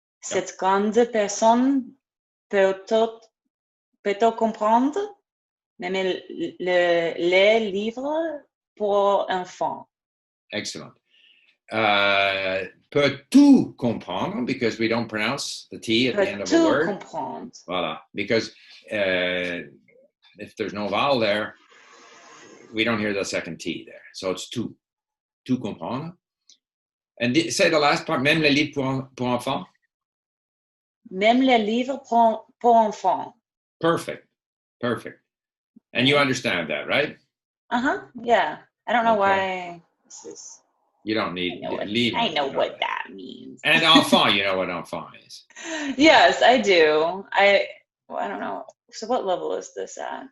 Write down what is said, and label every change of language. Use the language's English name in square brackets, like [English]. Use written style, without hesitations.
[French] Cette grande personne peut-on comprendre même les livres pour enfants? [English] Excellent. [French] Peut-tu comprendre, [English] because we don't pronounce the T at the end of a word. [French] Peut-tu comprendre. [English] Voilà, because if there's no vowel there, we don't hear the second T there. So it's [French] tu. Tu comprendre. [English] And say the last part, [French] même les livres pour enfants. Même les livres pour enfants. [English] Perfect. And you understand that, right? Yeah. I don't know why this is. You don't need livre. I know what that means. And enfant, you know what enfant is. Yes, I do. I don't know. So what level is this at?